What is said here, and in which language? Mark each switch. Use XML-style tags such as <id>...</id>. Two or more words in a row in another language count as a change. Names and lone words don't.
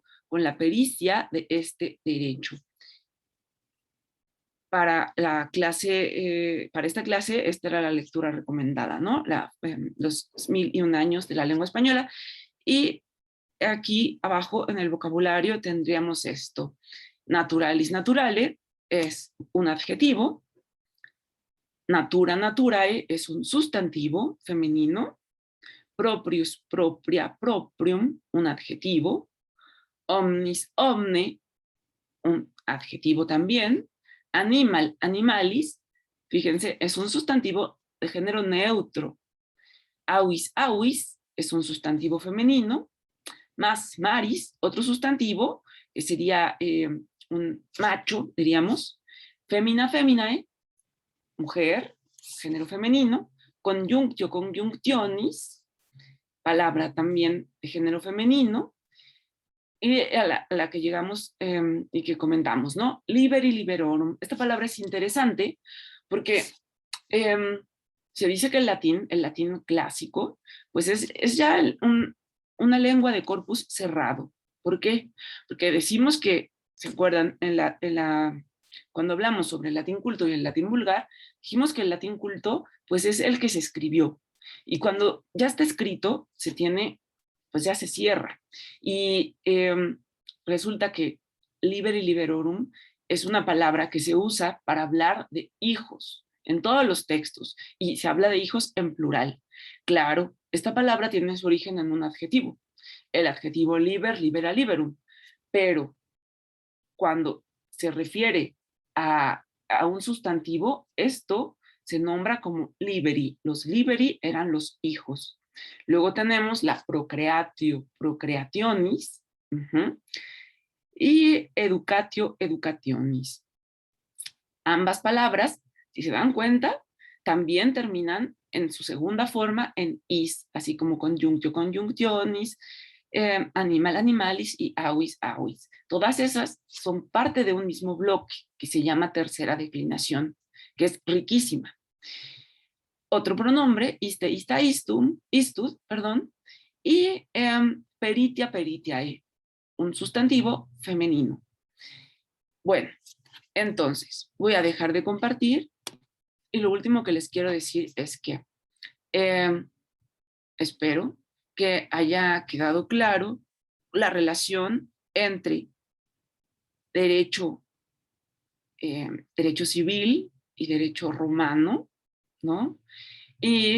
<es>Con la pericia de este derecho. Para esta clase, esta era la lectura recomendada, ¿no? Los 1001 años de la lengua española. Y aquí abajo en el vocabulario tendríamos esto.</es> <la>Naturalis naturale</la> <es>es un adjetivo.</es> <la>Natura naturae</la> <es>es un sustantivo femenino.</es> <la>Proprius propria proprium,</la> <es>un adjetivo.</es> <la>Omnis omne,</la> <es>un adjetivo también.</es> <la>Animal animalis,</la> <es>fíjense, es un sustantivo de género neutro.</es> <la>Avis avis</la> <es>es un sustantivo femenino.</es> <la>Más maris,</la> <es>otro sustantivo, que sería un macho, diríamos.</es> <la>Femina feminae,</la> <es>mujer, género femenino.</es> <la>Conjunctio conjunctionis,</la> <es>palabra también de género femenino. Y a la que llegamos y que comentamos, ¿no?</es> <la>Liberi liberorum.</la> <es>Esta palabra es interesante porque se dice que el latín clásico, pues es ya una lengua de corpus cerrado. ¿Por qué? Porque decimos que, ¿se acuerdan? Cuando hablamos sobre el latín culto y el latín vulgar, dijimos que el latín culto, pues es el que se escribió. Y cuando ya está escrito, pues ya se cierra. Y resulta que</es> <la>liberi liberorum</la> <es>es una palabra que se usa para hablar de hijos en todos los textos, y se habla de hijos en plural. Claro, esta palabra tiene su origen en un adjetivo, el adjetivo</es> <la>liber, libera, liberum,</la> <es>pero cuando se refiere a un sustantivo, esto se nombra como liberi. Los liberi eran los hijos. Luego tenemos la</es> <la>procreatio, procreationis,</la> <es>y</es> <la>educatio, educationis.</la> <es>Ambas palabras, si se dan cuenta, también terminan en su segunda forma en is, así como</es> <la>conjunctio, conjunctionis, animal, animalis</la> <es>y</es> <la>avis, avis.</la> <es>Todas esas son parte de un mismo bloque que se llama tercera declinación, que es riquísima. Otro pronombre,</es> <la>iste, ista, istum, istus,</la> <es>perdón, y</es> <la>peritia, peritiae,</la> <es>un sustantivo femenino. Bueno, entonces voy a dejar de compartir y lo último que les quiero decir es que espero que haya quedado claro la relación entre derecho civil y derecho romano, ¿no?</es>